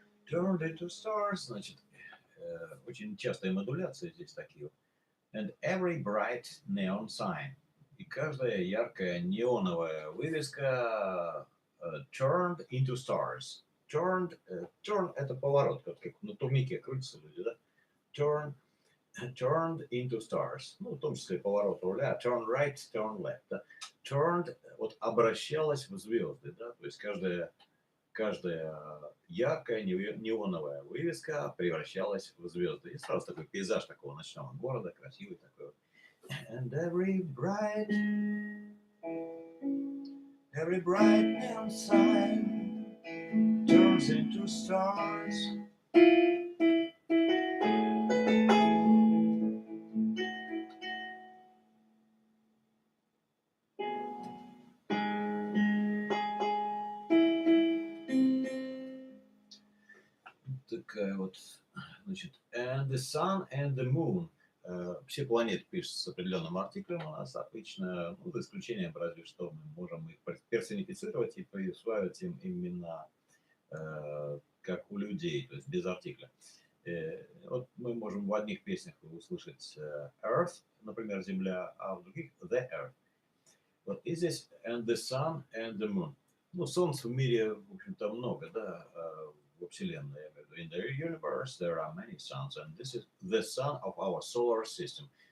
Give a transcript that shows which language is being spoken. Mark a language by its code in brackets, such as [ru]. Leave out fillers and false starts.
[en] Turned into stars, [ru] значит, очень частая модуляция здесь такие. [en] And every bright neon sign. [ru] И каждая яркая неоновая вывеска [en] turned into stars. [ru] Turn это поворот, как на турнике крутятся люди, да? [en] Turned into stars. [ru] Ну, в том числе поворот руля. [en] Turn right, turn left. Да? [ru] Turned, вот обращалась в звезды, да? То есть каждая яркая неоновая вывеска превращалась в звезды. И сразу такой пейзаж такого ночного города, красивый такой. [en] And every bright neon sign turns into stars. [ru] Такая вот, значит, [en] and the sun and the moon. [ru] Все планеты пишутся с определенным артиклем у нас обычно, ну, за исключением разве что мы можем их персонифицировать и присваивать им имена, как у людей, то есть без артикля. Вот мы можем в одних песнях услышать Earth, например, Земля, а в других The Earth. Вот и здесь [en] and the sun and the moon. [ru] Ну, солнц в мире, в общем-то, много, да, во Вселенной. [en] In the universe there are many suns, and this is the sun of our solar system.